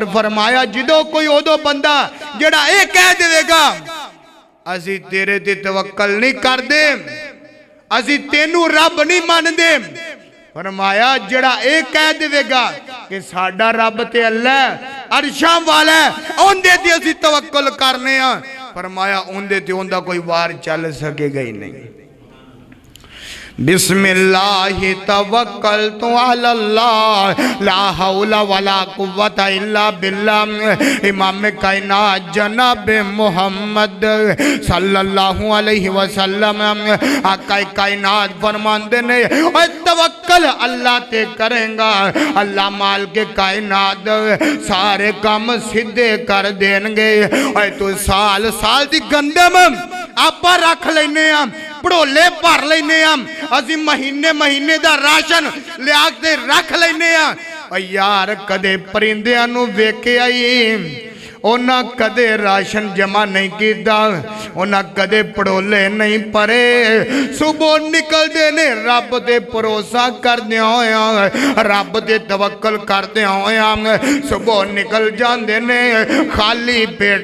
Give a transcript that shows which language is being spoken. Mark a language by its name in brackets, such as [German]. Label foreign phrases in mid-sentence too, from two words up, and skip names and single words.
[Punjabi] فرمایا جدوں کوئی اودوں بندہ جیہڑا ایہ کہہ دیگا اسی تیرے تے توکل نہیں کردے، اسی تینوں رب نہیں مندے، فرمایا جیہڑا ایہ کہہ دیگا کہ ساڈا رب تے اللہ عرشاں والا ہے، اوہدے تے اسیں توکل کرنے آں، فرمایا اوہدے تے اوہدا کوئی وار چل سکیگا ہی نہیں. [Arabic] بسم الله توكلت على الله لا حول ولا قوة إلا بالله. [Punjabi] امام کائنات جناب محمد [Arabic] صلى الله عليه وسلم [Punjabi] آقا کائنات فرماندے نے، اوئے توکل اللہ تے کریگا، اللہ مالک کائنات سارے کم سدھے کر دینگے. اوئے تو سال سال دی گندم آپا رکھ لینے، بھڑولے بھر لینے، اسی مہینے مہینے کا راشن لیا کے رکھ لینے. یار کدے پرندیاں نوں ویکھیا ہی انہاں کدے راشن جمع نہیں کیا، انہاں کدے بھڑولے نہیں بھرے صبح نکلدے نے رب تے بھروسہ کردے ہویا رب تے توکل کردے ہویا صبح نکل جاندے نے خالی پیٹ